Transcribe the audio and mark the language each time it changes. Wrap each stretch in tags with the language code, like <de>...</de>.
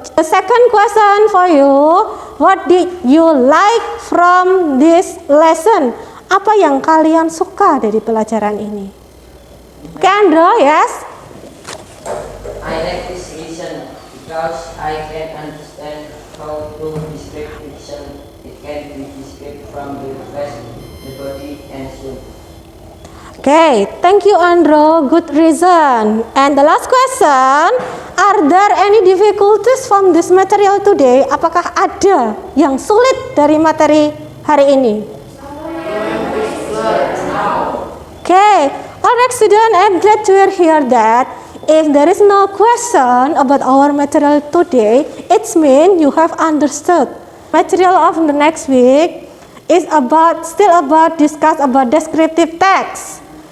<en>The second question for you, what did you like from this lesson?</en> <id>Apa yang kalian suka dari pelajaran ini?</id> <en>Okay, Andro, yes? I like this reason because I can understand how to describe fiction. It can be described from the face, the body, and so. Okay, thank you, Andro. Good reason. And the last question, are there any difficulties from this material today?</en> <id>Apakah ada yang sulit dari materi hari ini?</id> <en>Okay, alright student, I'm glad to hear that. If there is no question about our material today, it means you have understood. Material of the next week is still about discuss about descriptive text.</en>